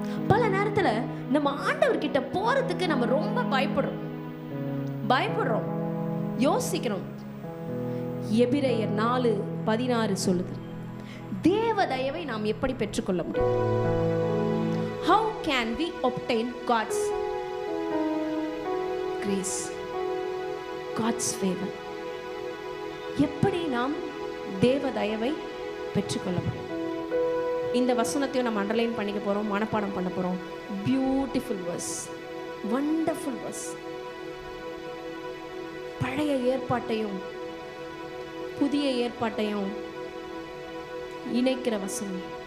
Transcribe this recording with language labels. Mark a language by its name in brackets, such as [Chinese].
[Tamil] பல நேரத்துல நம்ம ஆண்டவர்கிட்ட போறதுக்கு நம்ம ரொம்ப பயப்படுறோம், யோசிக்கிறோம். எபிரேயர் 4:16 சொல்லுது, தேவ தயவை நாம் எப்படி பெற்றுக்கொள்ள முடியும்? [English] How can we obtain God's grace, God's favor? [Tamil] எப்படி நாம் தேவ தயவை பெற்றுக்கொள்ள முடியும்? இந்த வசனத்தையும் நம்ம அண்டர்லைன் பண்ணிக்க போறோம், மனப்பாடம் பண்ண போறோம். [English] Beautiful verse, wonderful verse. [Tamil] பழைய ஏற்பாட்டையும் புதிய ஏற்பாட்டையும் இணைக்கிற வசனம்.